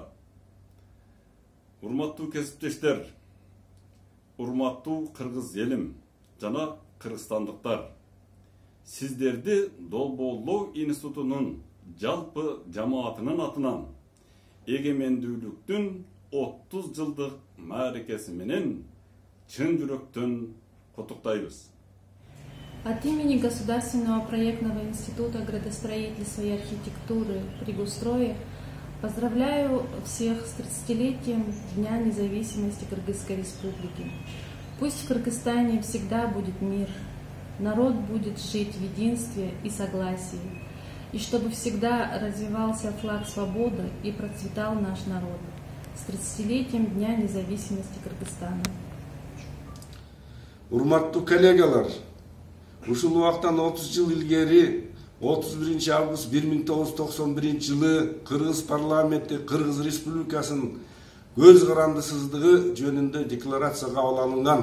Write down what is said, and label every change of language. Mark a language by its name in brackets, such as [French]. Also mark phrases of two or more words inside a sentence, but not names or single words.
[Kyrgyz] Урматтуу кесиптештер, урматтуу кыргыз элим жана кыргызстандыктар, сиздерди долбоорлоо институтунун жалпы жамаатынын атынан эгемендүүлүктүн 30 жылдык мааракеси менен чын жүрөктөн куттуктайбыз. [Russian] От имени Государственного проектного института градостроительства и архитектуры при Густрое поздравляю всех с 30-летием Дня независимости Кыргызской Республики. Пусть в Кыргызстане всегда будет мир, народ будет жить в единстве и согласии, и чтобы всегда развивался флаг свободы и процветал наш народ. С 30-летием Дня независимости Кыргызстана. [Kyrgyz] Урматтуу коллегалар, ушул убактан 30 жыл илгери 31 август 1991 жылы Кыргыз парламенти Кыргыз Республикасынын көз карандысыздыгы жөнүндө декларация кабыл алынган.